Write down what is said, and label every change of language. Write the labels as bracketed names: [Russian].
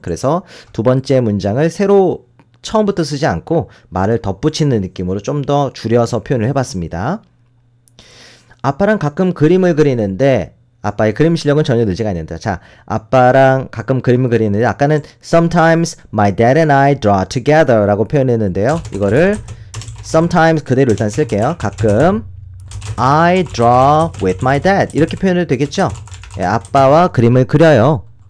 [Korean] 그래서 두 번째 문장을 새로 처음부터 쓰지 않고 말을 덧붙이는 느낌으로 좀 더 줄여서 표현을 해봤습니다. 아빠랑 가끔 그림을 그리는데 아빠의 그림 실력은 전혀 늘지가 않는다. 자, 아빠랑 가끔 그림을 그리는데 아까는 [English] sometimes my dad and I draw together [Korean] 라고 표현했는데요. 이거를 sometimes 그대로 일단 쓸게요. 가끔 [English] I draw with my dad [Korean] 이렇게 표현해도 되겠죠? 예, 아빠와 그림을 그려요.